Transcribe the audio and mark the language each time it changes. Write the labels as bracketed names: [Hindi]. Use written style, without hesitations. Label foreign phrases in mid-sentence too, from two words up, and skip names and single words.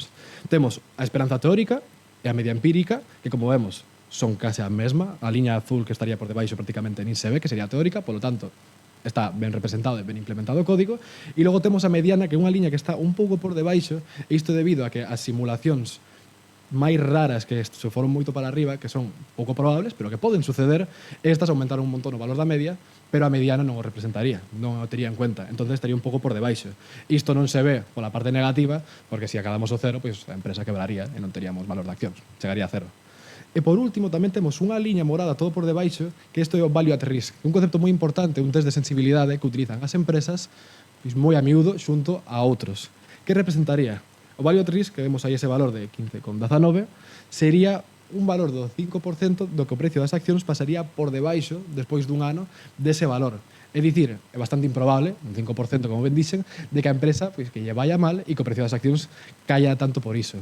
[Galician] Temos a esperanza teórica e a media empírica, que como vemos son case a mesma, a liña azul que estaría por debaixo prácticamente nin se ve, que sería a teórica, polo tanto, está ben representado e ben implementado o código, e logo temos a mediana, que é unha liña que está un pouco por debaixo, e isto debido a que as simulacións máis raras que se foron moito para arriba, que son pouco probables, pero que poden suceder, estas aumentaron un montón o valor da media, pero a mediana non o representaría, non o tería en cuenta, entonces estaría un pouco por debaixo. Isto non se ve pola parte negativa, porque se acabamos o cero, pois a empresa quebraría e non teríamos valor de accións, chegaría a cero. E por último, tamén temos unha liña morada todo por debaixo, que isto é o [English] value at risk, [Galician] un concepto moi importante, un test de sensibilidade que utilizan as empresas pois moi a miúdo xunto a outros. Que representaría? [English] O value at risk, [Galician] que vemos aí ese valor de 15,19, sería un valor do 5% do que o precio das accións pasaría por debaixo, despois dun ano, dese valor. É dicir, é bastante improbable, un 5%, como ben dixen, de que a empresa pois, que lle vaya mal e que o precio das accións caia tanto por iso.